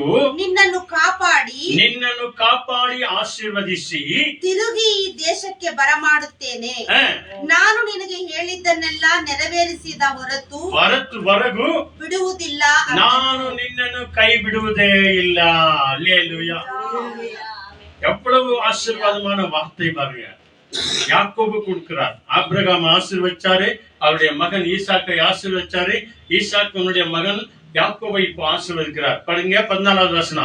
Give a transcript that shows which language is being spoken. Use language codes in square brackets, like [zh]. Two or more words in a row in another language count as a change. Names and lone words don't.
[kn] ನಿನ್ನನ್ನು ಕಾಪಾಡಿ ಆಶೀರ್ವದಿಸಿ ತಿರುಗಿ ಈ ದೇಶಕ್ಕೆ ಬರಮಾಡುತ್ತೇನೆ. ನಾನು ನಿನಗೆ ಹೇಳಿದ್ದನ್ನೆಲ್ಲ ನೆರವೇರಿಸಿದ ಹೊರತು ಬಿಡುವುದಿಲ್ಲ. ನಾನು ನಿನ್ನನ್ನು ಕೈ ಬಿಡುವುದೇ ಇಲ್ಲ. [ta] அல்லேலூயா. எவ்வளவு ஆசீர்வாதமான வார்த்தை பாருங்க. யாக்கோபு கொடுக்கிறார். ஆபிரகாம் ஆசீர்வதிச்சாரு, அவருடைய மகன் ஈசாக்கை ஆசீர்வதிச்சாரு, ஈசாக்குடைய மகன் யாக்கோபை இப்போ ஆசீர்வதிக்கிறார். பாருங்க 14வது வசனம்.